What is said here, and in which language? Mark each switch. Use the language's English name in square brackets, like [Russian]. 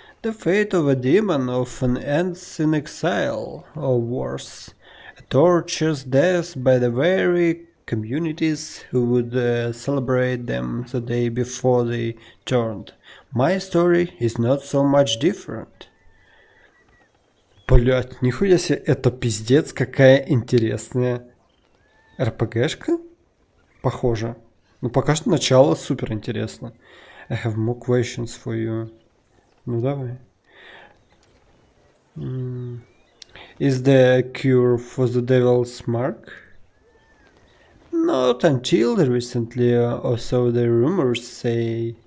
[English] The fate of a demon often ends in exile, or worse, a torturous death by the very communities who would celebrate them the day before they turned. My story is not so much different. [Russian] Блять, нихуя себе, это пиздец, какая интересная РПГшка. Похоже. Ну, пока что начало супер интересно. [English] I have more questions for you. [Russian] Ну, давай. [English] Is there a cure for the devil's mark? Not until recently, or so the rumors say.